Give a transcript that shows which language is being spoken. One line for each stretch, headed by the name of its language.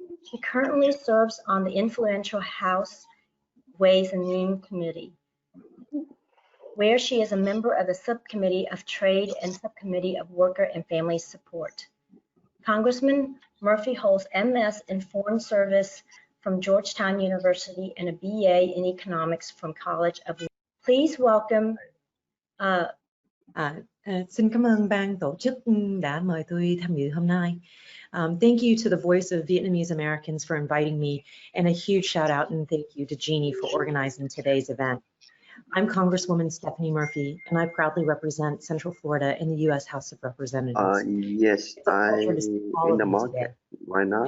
English: She currently serves on the influential House Ways and Means Committee, where she is a member of the Subcommittee of Trade and Subcommittee of Worker and Family Support. Congressman Murphy holds MS in Foreign Service from Georgetown University and a BA in Economics from College of. Please welcome.
Vietnamese: Xin cảm ơn ban tổ chức đã mời tôi tham dự hôm nay.
English: Thank you to the Voice of Vietnamese Americans for inviting me, and a huge shout out and thank you to Jeannie for organizing today's event. I'm Congresswoman Stephanie Murphy, and I proudly represent Central Florida in the U.S. House of Representatives. Yes, I'm in the market. Why not?